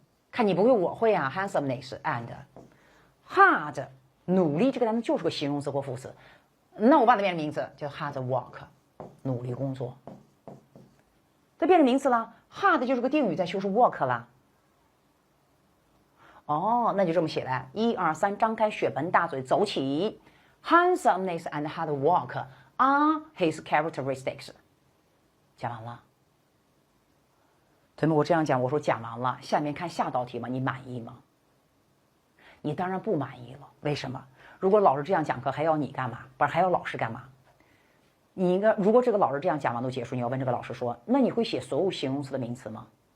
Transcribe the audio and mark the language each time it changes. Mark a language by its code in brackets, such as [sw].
[zh] 看你不会，我会啊。 [en] handsomeness and hard [zh] 努力这个单词就是个形容词或副词，那我把它变成名词，叫 [en] hard work [zh] 努力工作。这变成名词了 ，hard 就是个定语在修饰 work 了。哦，那就这么写来，1、2、3，张开血盆大嘴，走起。 [en] Handsomeness and hard work are his characteristics。 [zh] 讲完了。同学们，我这样讲，我说讲完了，下面看下道题嘛，你满意吗？你当然不满意了，为什么？如果老师这样讲课，还要你干嘛？不是还要老师干嘛？你应该，如果这个老师这样讲完都结束，你要问这个老师说，那你会写所有形容词的名词吗？